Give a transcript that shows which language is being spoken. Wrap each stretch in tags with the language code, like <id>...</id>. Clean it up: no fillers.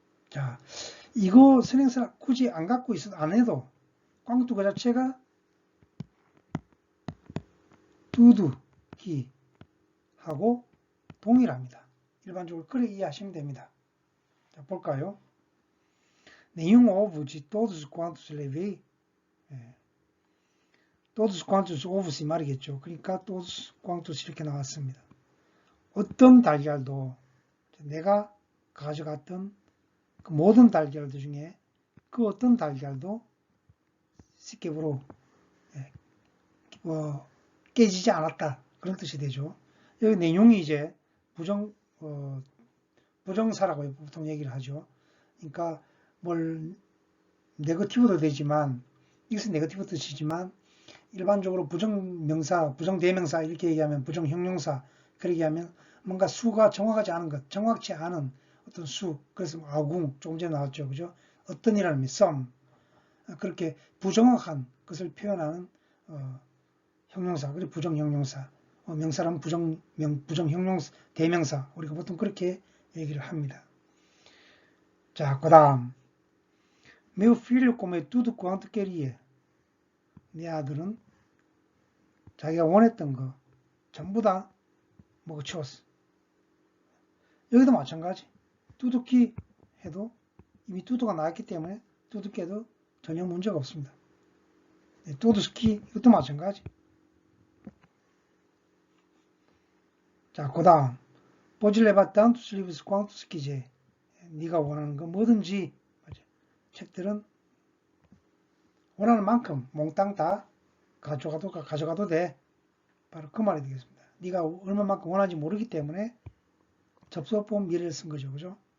<ko>자, 이거 선행사 굳이 안 갖고 있어도 안 해도 꽝뚜 그 자체가 두둑기 하고 동일합니다. 일반적으로 그렇게 이해하시면 됩니다. 자, 볼까요?</ko> <pt>Nenhum ovo de todos quantos levei. todos quantos ovos</pt> <ko>이 말이겠죠. 그러니까</ko> <pt>todos quantos</pt> <ko>이렇게 나왔습니다. 어떤 달걀도 내가 가져갔던 그 모든 달걀들 중에 그 어떤 달걀도 쉽게부로 깨지지 않았다. 그런 뜻이 되죠. 여기 내용이 이제 부정사라고 보통 얘기를 하죠. 그러니까 뭘 네거티브도 되지만 이것은 네거티브 뜻이지만 일반적으로 부정명사, 부정대명사 이렇게 얘기하면 부정형용사 그렇게 하면 뭔가 수가 정확하지 않은 것, 정확치 않은 어떤 수, 그래서 아궁 조금 전에 나왔죠, 그죠? 어떤이라는 의미, some 그렇게 부정확한 것을 표현하는 형용사, 그리고 부정형용사, 명사라면 부정형용사, 대명사 우리가 보통 그렇게 얘기를 합니다. 자, 그 다음</ko> <pt>Meu filho come tudo quanto queria.</pt> <ko>내 아들은 자기가 원했던 거 전부 다 먹어치웠어. 여기도 마찬가지. 두둑기 해도 이미 두두가 나왔기 때문에 두둑기 해도 전혀 문제가 없습니다. 두두스키 이것도 마찬가지. 자, 그 다음</ko> <pt>Pode levar tantos livros quantos quiser.</pt> <ko>네가 원하는 거 뭐든지 책들은 원하는 만큼 몽땅 다 가져가도 돼. 바로 그 말이 되겠습니다. 네가 얼마만큼 원하는지 모르기 때문에 접속법 미래를 쓴 거죠. 그죠?</ko>